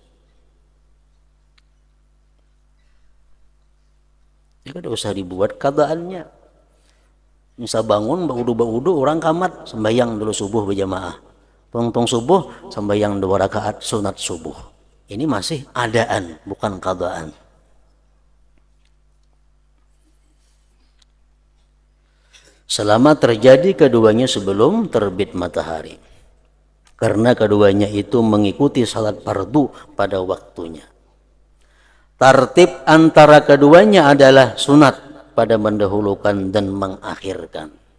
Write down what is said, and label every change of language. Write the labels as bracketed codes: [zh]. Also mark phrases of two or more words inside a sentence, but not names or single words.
[bjn] Ya kan usah dibuat qadaannya. Misal bangun baudu orang kamat sembahyang dulu subuh berjamaah. Tong subuh sembahyang 2 rakaat sunat subuh. Ini masih adaan, bukan qadaan. [id] Selama terjadi keduanya sebelum terbit matahari. Karena keduanya itu mengikuti salat fardu pada waktunya. Tartib antara keduanya adalah sunat pada mendahulukan dan mengakhirkan.